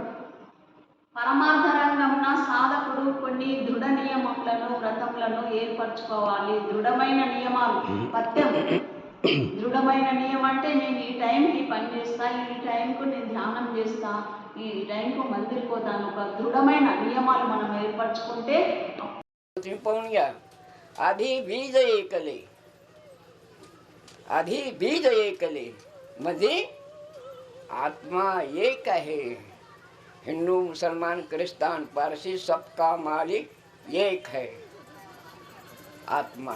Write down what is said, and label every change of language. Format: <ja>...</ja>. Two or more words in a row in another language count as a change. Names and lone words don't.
<te>పరమార్థరంగమున సాధకుడు కొన్ని దృఢ నియమములను వ్రతములను ఏర్పరచుకోవాలి. దృఢమైన నియమాలు, పత్యం. దృఢమైన నియమం అంటే నేను ఈ టైంకి పని చేస్తా, ఈ టైంకు నేను ధ్యానం చేస్తా, ఈ టైంకు మందికి పోతాను. ఒక దృఢమైన నియమాలు మనం ఏర్పరచుకుంటే</te> <mr>आधी बीज एकले म्हणजे आत्मा एक आहे.</mr> <hi>हिंदू मुसलमान क्रिस्तान पारसी सबका मालिक एक है आत्मा.</hi>